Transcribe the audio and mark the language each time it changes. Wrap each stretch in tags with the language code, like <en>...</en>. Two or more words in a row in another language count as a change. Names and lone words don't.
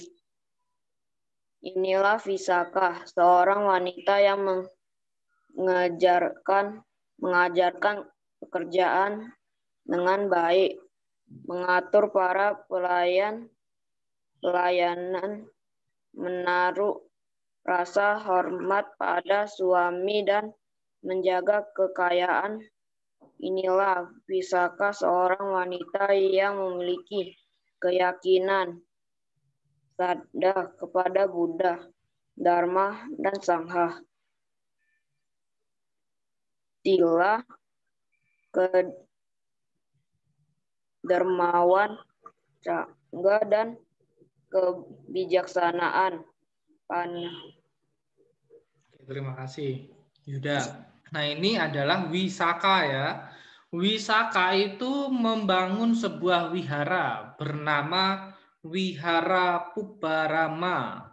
<id>Inilah Wisaka, seorang wanita yang mengajarkan pekerjaan dengan baik, mengatur para pelayanan, menaruh rasa hormat pada suami dan menjaga kekayaan. Inilah Wisaka, seorang wanita yang memiliki keyakinan sadha kepada Buddha, Dharma, dan Sangha. Sila kedermawan, cangga, dan kebijaksanaan. Terima kasih, Yuda. Nah, ini adalah Wisaka ya. Wisaka itu membangun sebuah wihara bernama Wihara Pubarama.</id>